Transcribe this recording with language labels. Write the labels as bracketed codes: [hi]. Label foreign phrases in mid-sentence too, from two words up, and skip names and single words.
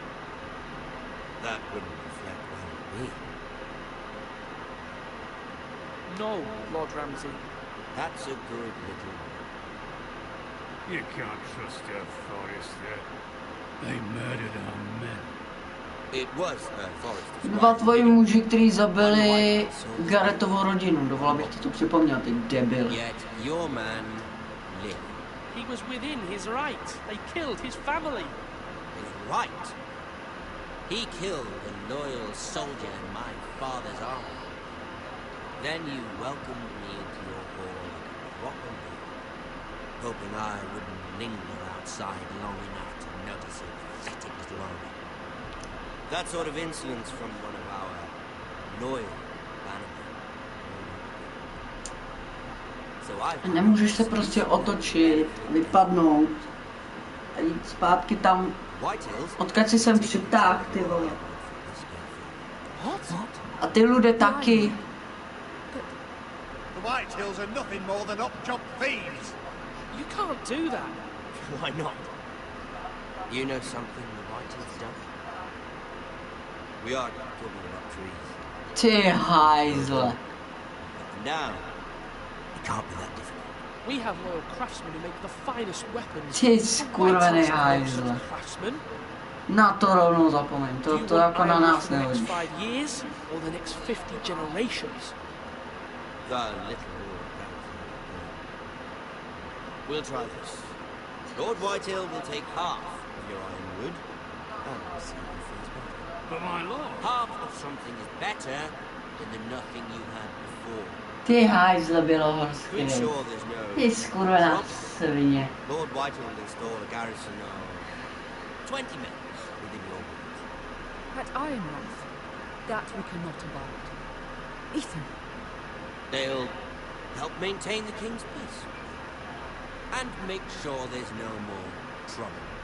[en] That wouldn't reflect well on me. No, Lord Ramsay. That's a good little word. You can't trust our Forrester. They murdered our men. It was Forrester's [cs] Dva [en] wife. [cs] tvoji muži, kteří zabili Garrettovu rodinu. Dovolal bych ti to připomněl, ty debil. [en] Yet your man lived. He was within his right. They killed his family. His right? He killed a loyal soldier in my father's army. Then you welcomed me into your hall like a proper man, hoping I wouldn't linger outside long enough to notice your pathetic little army. That sort of insolence from one of our loyal bannermen. So I've... [cs] Nemůžeš se prostě otočit, vypadnout a jít zpátky tam, odkud si sem přitáhl, ty vole. A ty lidé taky. [en] The Whitehills are nothing more than up-jump thieves. You can't do that. Why not? You know something the Whitehills done? We are talking about trees. [cs] Ty hajzle. [en] Now, it can't be that difficult. We have loyal craftsmen who make the finest weapons. [cs] Ty skurvený hajzle. Na to rovnou zapomeň, to jako na nás nehodí. [en] 5 years or the next 50 generations? The little We'll try this. Lord Whitehill will take half of your ironwood, and we'll see who feels better. But my lord... Half of something is better than the nothing you had before. [cs] Ty hajzle bělohorský. [en] Pretty sure there's no... [cs] Ty skurvená svině. [en] Lord Whitehill will install a garrison of 20 men within your walls. At Ironmouth, that we cannot abide. Ethan. They'll help maintain the king's peace. And make sure there's no more trouble.